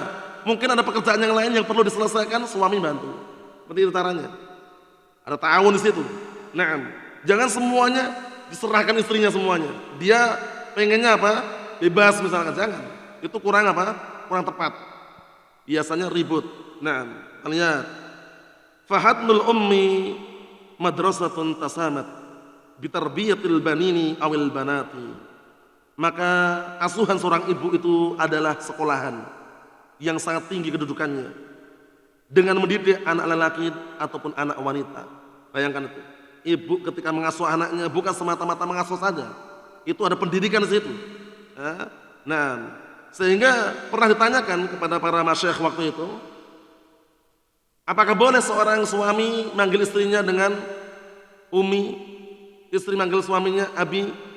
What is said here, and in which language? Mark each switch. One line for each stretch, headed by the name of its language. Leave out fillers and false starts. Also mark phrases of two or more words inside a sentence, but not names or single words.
Indonesian: Mungkin ada pekerjaan yang lain yang perlu diselesaikan, suami bantu. Seperti itu caranya. Ada ta'awun di situ. Nah, jangan semuanya diserahkan istrinya semuanya. Dia pengennya apa? Bebas misalkan, jangan. Itu kurang apa? Kurang tepat. Biasanya ribut. Nah, lihat.
Arabic: فحضن الأم مدرسة تسامت بتربية البنين أو البنات.
Indonesian: Maka asuhan seorang ibu itu adalah sekolahan yang sangat tinggi kedudukannya dengan mendidik anak lelaki ataupun anak wanita. Bayangkan itu. Ibu ketika mengasuh anaknya bukan semata-mata mengasuh saja. Itu ada pendidikan di situ. Nah, sehingga pernah ditanyakan kepada para masyayikh waktu itu, apakah boleh seorang suami manggil istrinya dengan umi, istri manggil suaminya abi?